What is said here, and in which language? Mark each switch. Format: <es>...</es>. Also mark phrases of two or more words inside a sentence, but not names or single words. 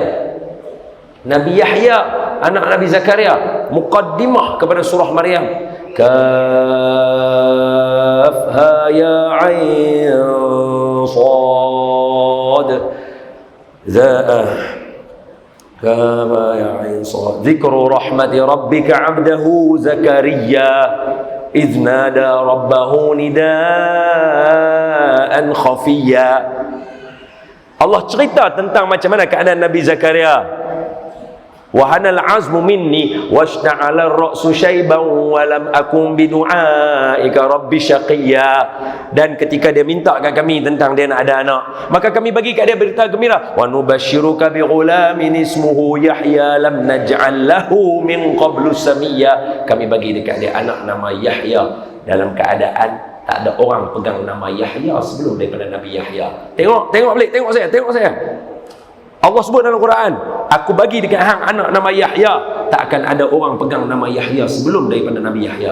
<ms>Nabi Yahya, anak Nabi Zakaria, muqaddimah kepada surah Maryam.</ms> <ar>كهيعص كهيعص ذكر رحمة ربك عبده زكريا إذ نادى ربه نداء خفيا.</ar> <ms>Allah cerita tentang macam mana keadaan Nabi Zakaria.</ms> <ar>وهن العظم مني واشتعل الرأس شيبا ولم أكن بدعائك رب شقيا.</ar> <ms>Dan ketika dia minta kat kami tentang dia nak ada anak, maka kami bagi kat dia berita gembira,</ms> <ar>ونبشرك بغلام اسمه يحيى لم نجعل له من قبل سميا.</ar> <ms>Kami bagi dekat dia anak nama Yahya dalam keadaan tak ada orang pegang nama Yahya sebelum daripada Nabi Yahya. Tengok balik, tengok saya. Allah sebut dalam Quran, aku bagi dekat hang anak nama Yahya, tak akan ada orang pegang nama Yahya sebelum daripada Nabi Yahya.</ms>